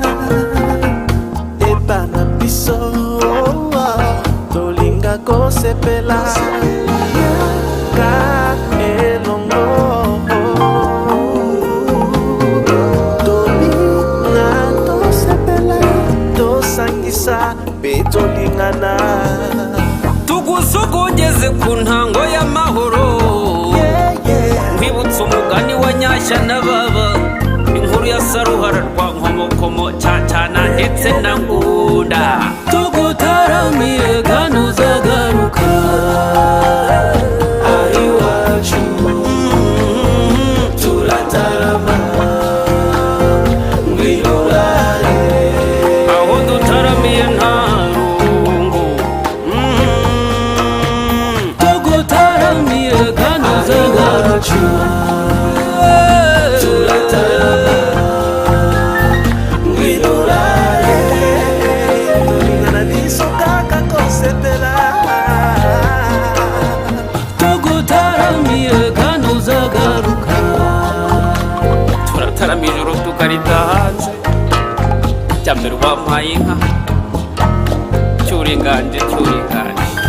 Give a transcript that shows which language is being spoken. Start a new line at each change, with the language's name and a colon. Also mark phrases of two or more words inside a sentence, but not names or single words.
Lingala: Epana biso tolinga kosepela ka elongo. Tolinga tosepela tosangisa pe tolingana.
Kinyarwanda: Tugusogongeze ku ntango y'amahoro. Nkwibutsa umugani wa Nyashya na Baba, inkuru ya Saruhara rwa Nkomokomo, Cyacana ndetse na Ngunda. Tugutaramire kandi uzagaruka. Iwacu turatarama ngwino urare. Aho dutaramiye nta rungu. Tugutaramire kandi uzagaruka. Turatarama ngwino urare.
Lingala: Tolingana biso kaka kosepela.
Kinyarwanda: Tugutaramire kandi uzagaruka. Turatarama ijoro tukarita hanze. Cyambere wampaye inka cyuringanje cyuringanje.